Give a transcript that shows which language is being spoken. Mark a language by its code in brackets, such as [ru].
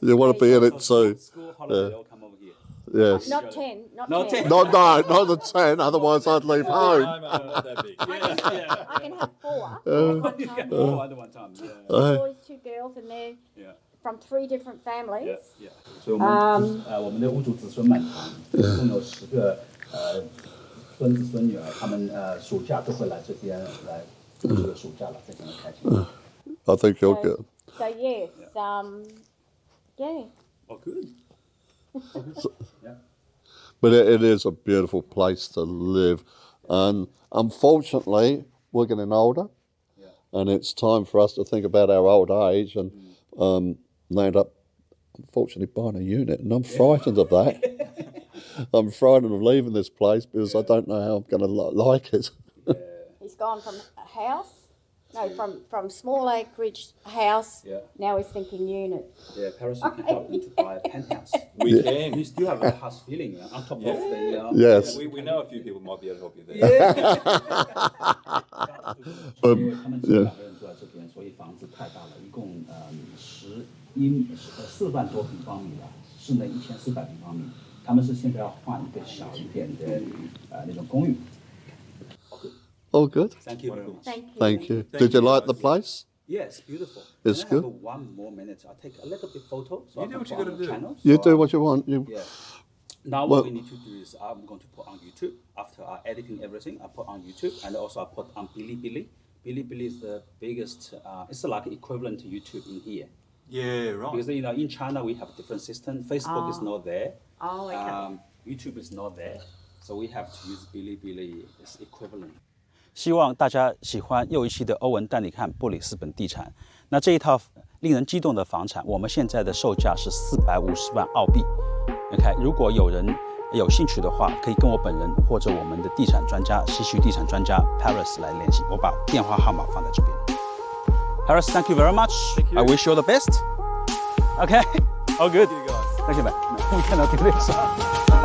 [en] You want to be in it too. School holiday, they all come over here. Yes. Not 10. Not Not 10. 10. No, not the 10, otherwise I'd leave home. No, mate, not that big. I can have 4. All at one time. Yeah. 2 boys, 2 girls, and they're from 3 different families. [zh] 所以我们的屋主子孙们，共有10个孙子孙女儿，他们暑假都会来这边来度这个暑假了，非常的开心。 [en] I think you're good. So yes, yeah. Oh, good. But it is a beautiful place to live. And unfortunately, we're getting older. And it's time for us to think about our old age and end up, unfortunately, buying a unit. And I'm frightened of that. I'm frightened of leaving this place because I don't know how I'm going to like it. He's gone from a house, from small acreage house. Now he's thinking unit. Yeah, Paris, you can help them to buy a penthouse. We can. You still have a house feeling on top of the. Yes. We know a few people might be able to help you there. [zh] 他们几百个人住在这边，所以房子太大了，一共4万多平方米了，室内1400平方米。他们是现在要换一个小一点的那种公寓。 [en] Oh, good. Thank you. Thank you. Did you like the place? Yes, beautiful. It's Can I good. have 1 more minute? I'll take a little bit photo. So You do what you gotta do. You do what you want. Now what we need to do is I'm going to put on YouTube. After editing everything, I put on YouTube, and also I put on Bilibili. Bilibili is the biggest. It's like equivalent to YouTube in here. Yeah, right. Because in China we have a different system. Facebook is not there. Oh, okay. YouTube is not there. So we have to use Bilibili as equivalent. [zh] 希望大家喜欢又一期的欧文带你看布里斯本地产。那这一套令人激动的房产，我们现在的售价是450万澳币。 OK， 如果有人有兴趣的话，可以跟我本人或者我们的地产专家、西区地产专家 Paris 来联系。我把电话号码放在这边。 [en] Paris, thank you very much. I wish you all the best. Okay, all good. Thank you, guys. Thank you, man. We cannot do this.